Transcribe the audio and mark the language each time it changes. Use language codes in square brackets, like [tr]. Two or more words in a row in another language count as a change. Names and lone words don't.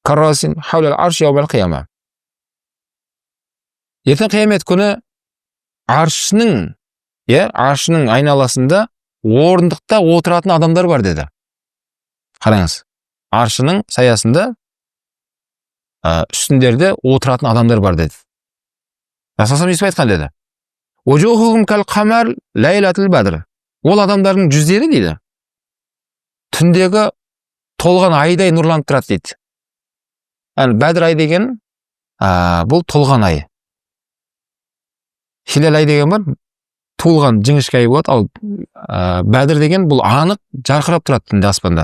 [ar] كراسي حول العرش يوم القيامة. [kk] Ертең қиямет күні аршының айналасында орындықта отыратын адамдар бар деді. Қараңыз, аршының саясында үстіндерде отыратын адамдар бар деді. Расулullah өйстіп айтқан деді. [ar] وجوههم كالقمر ليلة البدر. [kk] Ол адамдардың жүздері дейді, түндегі толған айдай нұрланып тұрады дейді. Бәдір ай деген бұл толған ай. Хилал ай деген бар, туылған жіңішке ай болады, ал Бәдір деген бұл анық жарқырап тұрады түнде аспанда.